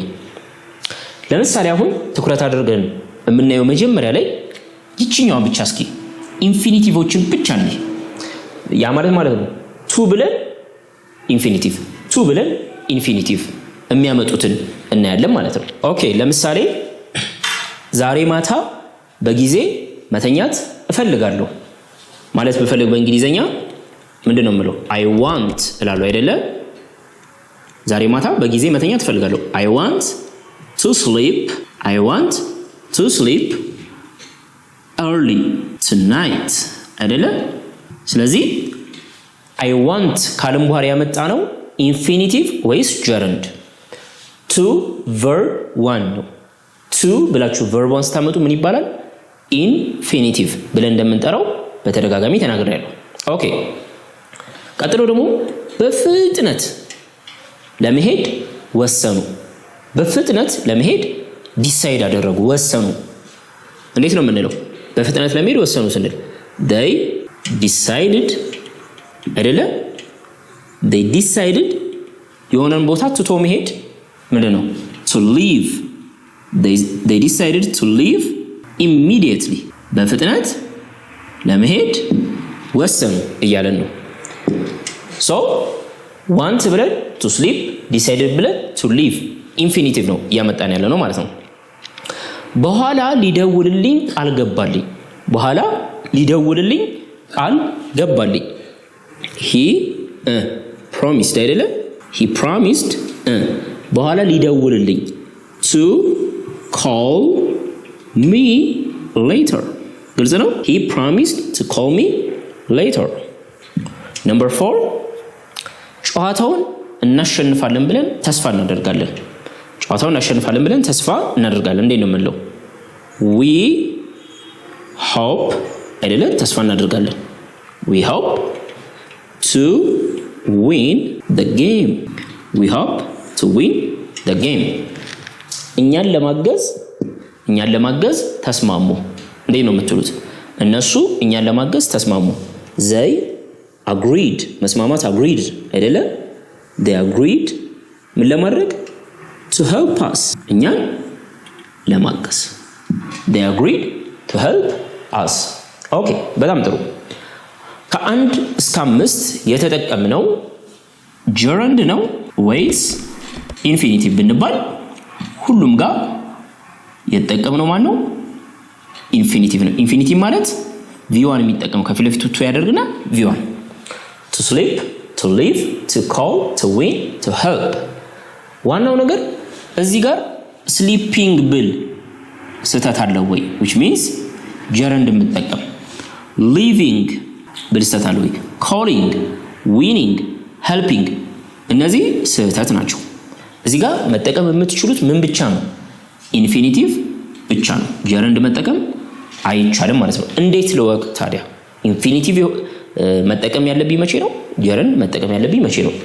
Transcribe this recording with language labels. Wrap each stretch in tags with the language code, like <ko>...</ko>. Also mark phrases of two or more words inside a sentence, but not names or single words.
<am>ለምሳሌ አሁን ትኩረት አድርገን የምናየው መጀመሪያ ላይ ይችኛዋን ብቻ እስኪ ኢንፊኒቲቮችን ብቻ ነው። ያ ማለት ነው ቱ ብለን ኢንፊኒቲቭ ቱ ብለን ኢንፊኒቲቭ የሚያመጡትን እናያለን ማለት ነው። ኦኬ ለምሳሌ ዛሬ ማታ በጊዜ መተኛት እፈልጋለሁ ማለት ብፈልግ በእንግሊዘኛ ምንድነው የምለው?</am> <en>I want</en> <am>እላለሁ አይደለ? ዛሬ ማታ በጊዜ መተኛት እፈልጋለሁ።</am> <en>I want to sleep early tonight</en> <am>አይደለ? ስለዚህ</am> <en>I want</en> <am>ካለም በኋላ ያመጣ ነው ኢንፊኒቲቭ ወይስ ጀረንድ?</am> <en>to verb 1</en> <am>ነው። to ብላችሁ verb 1 ስታመጡ ምን ይባላል? ኢንፊኒቲቭ ብለን እንደምንጠራው በተደጋጋሚ ተናግሬያለሁ። ኦኬ ቀጥሎ ደግሞ በፍጥነት ለመሄድ ወሰኑ። በፍጥነት ለመሄድ ዲሳይድ አደረጉ፣ ወሰኑ። እንዴት ነው የምንለው? በፍጥነት ለመሄድ ወሰኑ ስንል</am> <en>they decided</en> <am>አይደለ?</am> <en>they decided</en> <am>የሆነን ቦታ ትቶ መሄድ ምንድነው?</am> <en>to leave they decided to leave immediately</en> <am>በፍጥነት ለመሄድ ወሰኑ እያለን ነው።</am> <en>so want</en> <am>ብለን</am> <en>to sleep decided</en> <am>ብለን</am> <en>to leave</en> <am>ኢንፊኒቲቭ ነው እያመጣን ያለ ነው ማለት ነው። በኋላ ሊደውልልኝ አልገባልኝ። በኋላ ሊደውልልኝ አልገባልኝ</am> <en>he promised</en> <am>አይደለ?</am> <en>he promised</en> <am>በኋላ ሊደውልልኝ</am> <en>to call me later</en> <am>ግልጽ ነው።</am> <en>he promised to call me later</en> <am>number 4 ጨዋታውን እናሸንፋለን ብለን ተስፋ እናደርጋለን። ጨዋታውን እናሸንፋለን ብለን ተስፋ እናደርጋለን። እንዴት ነው የምንለው?</am> <en>we hope አይደለ?</en> <am>ተስፋ እናደርጋለን</am> <en>we hope to win the game we hope to win the game</en> <am>እኛን ለማገዝ ተስማሙ። እንዴት ነው የምትሉት? እነሱ እኛን ለማገዝ ተስማሙ።</am> <en>they agreed</en> <am>መስማማት agreed አይደለ?</am> <en>they agreed</en> <am>ምን ለማድረግ?</am> <en>to help us</en> <am>እኛን ለማገዝ</am> <en>they agreed to help us</en> <am>ኦኬ በጣም ጥሩ። ከ1 እስከ 5 የተጠቀምነው ጀረንድ ነው ወይስ ኢንፊኒቲቭ ብንባል ሁሉም ጋር የተጠቀምነው ማን ነው? ኢንፊኒቲቭ ነው። ኢንፊኒቲቭ ማለት v1 የሚጠቀመው ከፊት ለፊቱ ቱ ያደርግና v1</am> <en>to sleep to live to call to win to help</en> <am>ዋናው ነገር እዚህ ጋር sleeping ብል ስህተት አለው ወይ?</am> <en>which means</en> <am>ጀረንድ የምጠቀም living ብል ስህተት አለው ወይ?</am> <en>calling winning helping</en> <am>እነዚህ ስህተት ናቸው። እዚህ ጋር መጠቀም የምትችሉት ምን ብቻ ነው? ኢንፊኒቲቭ ብቻ ነው። ጀረንድ መጠቀም አይቻልም ማለት ነው። እንዴት ልወቅ ታዲያ? ኢንፊኒቲቭ መጠቀም ያለብኝ መቼ ነው? ጀረንድ መጠቀም ያለብኝ መቼ ነው?</am>